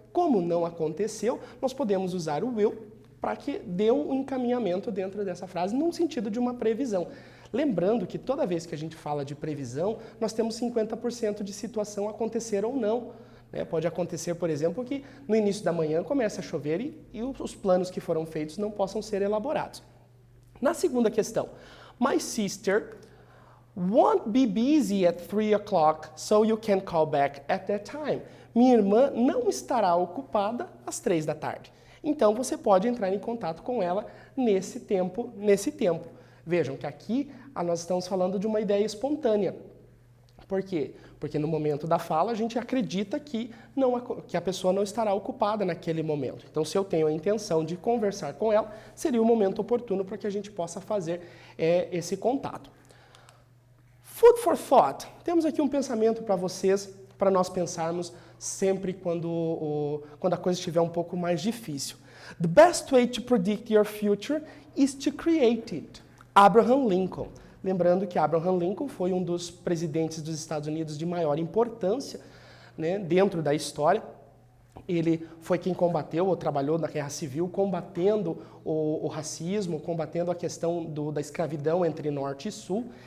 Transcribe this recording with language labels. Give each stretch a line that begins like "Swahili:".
Portuguese: Como não aconteceu, nós podemos usar o will para que dê um encaminhamento dentro dessa frase, num sentido de uma previsão. Lembrando que toda vez que a gente fala de previsão, nós temos 50% de situação acontecer ou não. Pode acontecer, por exemplo, que no início da manhã comece a chover e os planos que foram feitos não possam ser elaborados. Na segunda questão,
English: my sister won't be busy at 3 o'clock, so you can call back at that time.
Portuguese: Minha irmã não estará ocupada às 3 da tarde. Então, você pode entrar em contato com ela nesse tempo. Vejam que aqui nós estamos falando de uma ideia espontânea. Por quê? Porque no momento da fala a gente acredita que a pessoa não estará ocupada naquele momento. Então, se eu tenho a intenção de conversar com ela, seria o momento oportuno para que a gente possa fazer esse contato.
English: Food for thought.
Portuguese: Temos aqui um pensamento para vocês, para nós pensarmos sempre quando a coisa estiver um pouco mais difícil.
English: The best way to predict your future is to create it. Abraham Lincoln.
Portuguese: Lembrando que Abraham Lincoln foi um dos presidentes dos Estados Unidos de maior importância, dentro da história. Ele foi quem combateu ou trabalhou na Guerra Civil, combatendo o racismo, combatendo a questão da escravidão entre Norte e Sul.